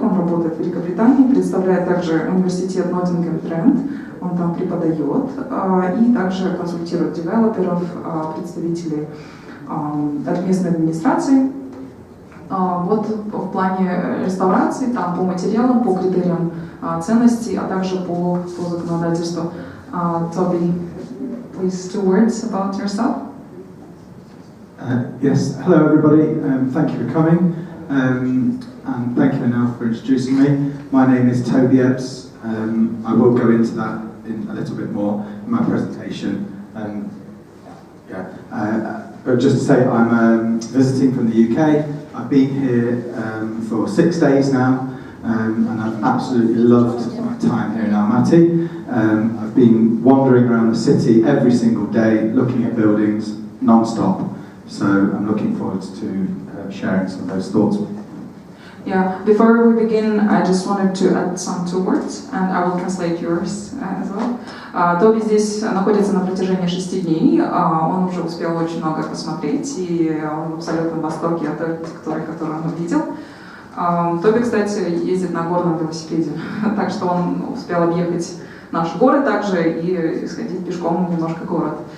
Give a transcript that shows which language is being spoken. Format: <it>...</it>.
<ru>Он работает в Великобритании, представляет также университет Ноттингем Трент, он там преподает, и также консультирует девелоперов, представителей местной администрации. В плане реставрации, там по материалам, по критериям ценности, а также по законодательству.</ru> <en>Toby, please 2 words about yourself. Yes, hello everybody, thank you for coming, and thank you Anil for introducing me. My name is Tobi Ebbs. I will go into that in a little bit more in my presentation. But just to say, I'm visiting from the UK. I've been here for 6 days now, and I've absolutely loved my time here in Almaty. I've been wandering around the city every single day, looking at buildings non-stop. So I'm looking forward to sharing some of those thoughts with you. Yeah, before we begin, I just wanted to add some 2 words, and I will translate yours as well.</en> <ru>Тоби здесь находится на протяжении 6 дней, он уже успел очень много посмотреть, и он в абсолютном восторге от архитектуры, которую он увидел. Тоби, кстати, ездит на горном велосипеде, так что он успел объехать наш город также и сходить пешком немножко город.</ru>